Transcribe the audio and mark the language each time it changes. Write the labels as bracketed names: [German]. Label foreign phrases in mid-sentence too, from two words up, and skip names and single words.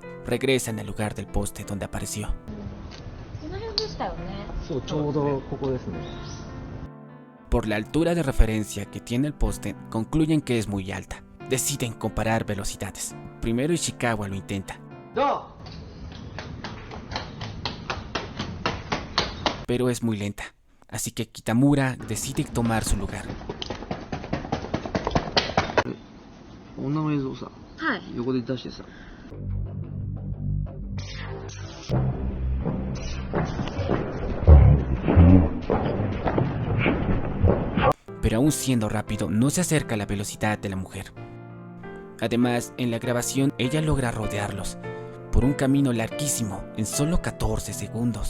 [Spanish] Regresan al lugar del poste donde apareció. Por la altura de referencia que tiene el poste, concluyen que es muy alta. Deciden comparar velocidades. Primero Ishikawa lo intenta, pero es muy lenta, así que Kitamura decide tomar su lugar. [Japanese] 女の映像さ、横で出してさ。 [Spanish] Pero aún siendo rápido, no se acerca a la velocidad de la mujer. Además, en la grabación, ella logra rodearlos por un camino larguísimo en solo 14 segundos.